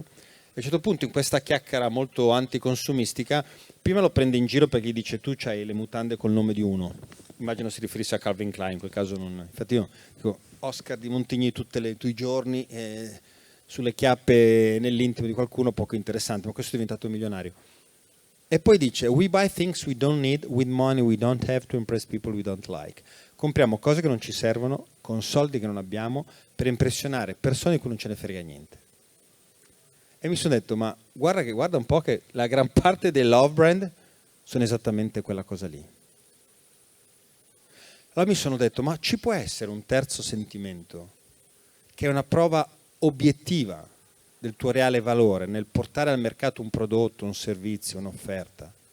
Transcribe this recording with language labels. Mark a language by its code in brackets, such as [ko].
[it] E a un certo punto in questa chiacchiera molto anticonsumistica, prima lo prende in giro perché gli dice tu c'hai le mutande col nome di uno. Immagino si riferisse a Calvin Klein, in quel caso non. Infatti io dico Oscar di Montigny tutti i giorni sulle chiappe nell'intimo di qualcuno, poco interessante, ma questo è diventato milionario. [en] E poi dice, we buy things we don't need with money we don't have to impress people we don't like. [it] Compriamo cose che non ci servono con soldi che non abbiamo per impressionare persone di cui non ce ne frega niente. E mi sono detto, ma guarda un po' che la gran parte dei love brand sono esattamente quella cosa lì. Allora mi sono detto, ma ci può essere un terzo sentimento che è una prova obiettiva del tuo reale valore nel portare al mercato un prodotto, un servizio, un'offerta?